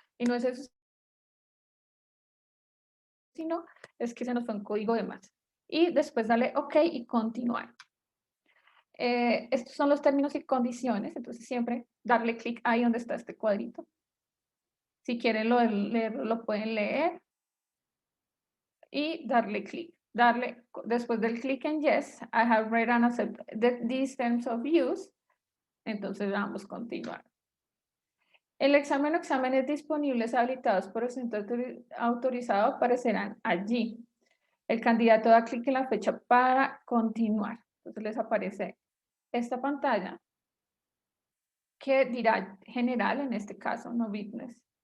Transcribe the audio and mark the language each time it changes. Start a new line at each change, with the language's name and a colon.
Spanish: Y no es eso, sino es que se nos fue un código de más. Y después dale OK y continuar. Estos son los términos y condiciones, entonces siempre darle clic ahí donde está este cuadrito. Si quieren leerlo, lo pueden leer. Y darle clic. Después del clic en
English: Yes, I have read and accepted these terms of use.
Spanish: Entonces vamos a continuar. El examen o exámenes disponibles habilitados por el centro autorizado aparecerán allí. El candidato da clic en la fecha para continuar. Entonces les aparece esta pantalla que dirá general, en este caso, no business.